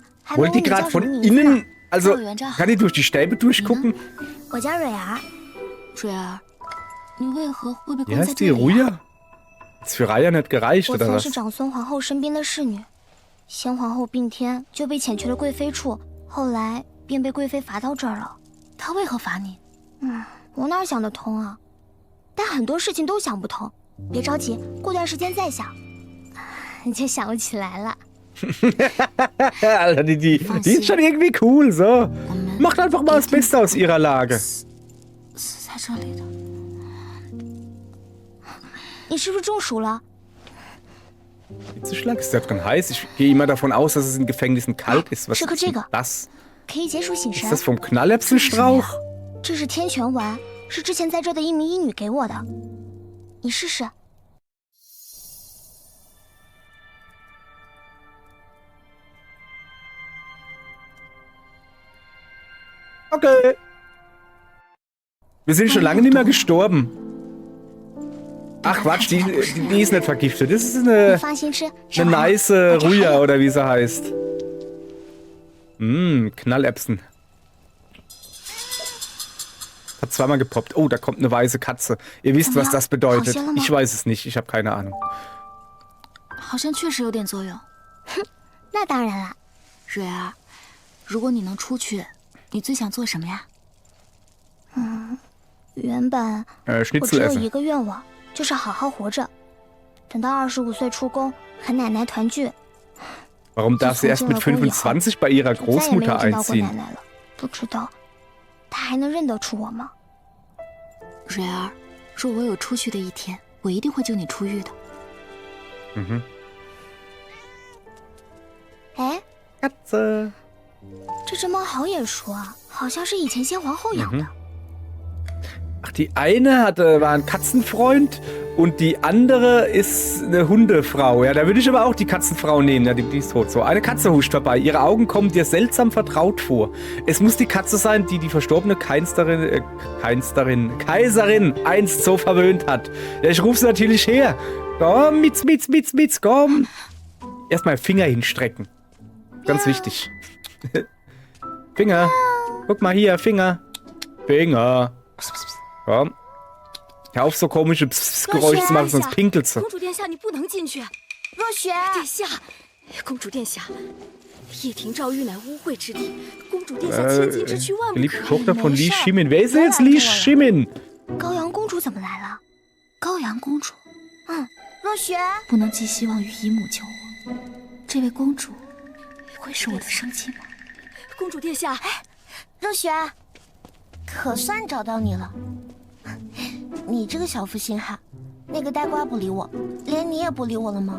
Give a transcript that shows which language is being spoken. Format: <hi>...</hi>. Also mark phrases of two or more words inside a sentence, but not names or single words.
<de>Wollt die gerade von innen, also kann die durch die Stäbe durchgucken?</de> <zh>我叫蕊儿。蕊儿，你为何会被</zh> <de>Wie</de> <zh>关在</zh> <de>heißt</de> <zh>这</zh> <de>die?</de> <zh>里啊？</zh> <de>Ruja? Ist für Raya nicht gereicht,</de> <zh>我</zh> <de>oder</de> <zh>曾</zh> <de>was?</de> <zh>是长孙皇后身边的侍女，先皇后病天就被遣去了贵妃处，后来便被贵妃罚到这儿了。他为何罚你？我哪想得通啊？但很多事情都想不通。别着急，过段时间再想，你就想不起来了。</zh> <de>Alter, die ist schon irgendwie cool, so. Macht einfach mal das Beste aus ihrer Lage.</de> <zh>死在这里的。你是不是中暑了？</zh> <de>Hitzeschlag ist ja drin heiß. Ich gehe immer davon aus, dass es in Gefängnissen kalt ist. Was ist denn das?</de> <zh>可以解暑醒神。</zh> <de>Ist das vom Knallerbsenstrauch?</de> <zh>这是天泉丸，是之前在这的一名医女给我的，你试试。</zh> <de>Okay. Wir sind schon lange nicht mehr gestorben. Ach Quatsch, die ist nicht vergiftet. Das ist eine nice Ruja, oder wie sie heißt. Knallerbsen. Hat zweimal gepoppt. Oh, da kommt eine weiße Katze. Ihr wisst, was das bedeutet. Ich weiß es nicht. Ich habe keine Ahnung.</de> <zh>好像确实有点作用。那当然了。蕊儿，如果你能出去，你最想做什么呀？原本我只有一个愿望，就是好好活着，等到25岁出宫和奶奶团聚。</zh> <de>Warum darf sie erst mit 25 bei ihrer Großmutter einziehen?</de> <zh>不知道，她还能认得出我吗？蕊儿，若我有出去的一天，我一定会救你出狱的。哎， Katze. 这只猫好眼熟啊，好像是以前先皇后养的。</zh> <de>Ach, die eine war ein Katzenfreund und die andere ist eine Hundefrau. Ja, da würde ich aber auch die Katzenfrau nehmen. Ja, die ist tot. So, eine Katze huscht vorbei. Ihre Augen kommen dir seltsam vertraut vor. Es muss die Katze sein, die die verstorbene Kaiserin einst so verwöhnt hat. Ja, ich rufe sie natürlich her. Komm, Mitz, komm. Erstmal Finger hinstrecken. Ganz wichtig. Finger. Guck mal hier, Finger. Finger. Komm. Hör auf, so komische Geräusche zu machen, sonst pinkelt sie.</de> <zh>公主殿下，你不能进去。若雪，殿下，公主殿下，叶庭诏狱乃污秽之地，公主殿下千金之躯万不可。</zh> <de>Geliebte Tochter von Li Shimin. Wer ist denn jetzt Li Shimin?</de> <zh>高阳公主怎么来了？高阳公主，若雪，不能寄希望于姨母救我。这位公主会是我的生亲吗？公主殿下，若雪，可算找到你了。你这个小负心汉，那个呆瓜不理我，连你也不理我了吗？</zh>